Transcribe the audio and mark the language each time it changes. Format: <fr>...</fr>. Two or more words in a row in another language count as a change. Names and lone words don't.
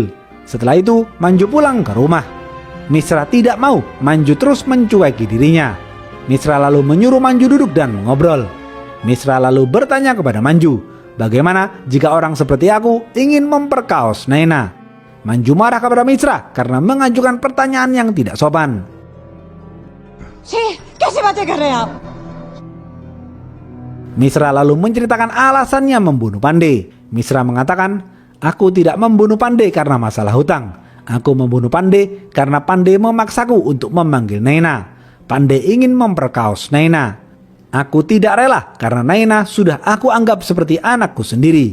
<id>Setelah itu, Manju pulang ke rumah. Misra tidak mau, Manju terus mencueki dirinya. Misra lalu menyuruh Manju duduk dan mengobrol. Misra lalu bertanya kepada Manju, bagaimana jika orang seperti aku ingin memperkaos Naina? Manju marah kepada Misra karena mengajukan pertanyaan yang tidak sopan.</id> <hi>कैसे बातें कर रहे हैं आप?</hi> <id>Misra lalu menceritakan alasannya membunuh Pandey. Misra mengatakan, aku tidak membunuh Pandey karena masalah hutang. Aku membunuh Pandey karena Pandey memaksaku untuk memanggil Naina. Pandey ingin memperkaos Naina. Aku tidak rela karena Naina sudah aku anggap seperti anakku sendiri.</id>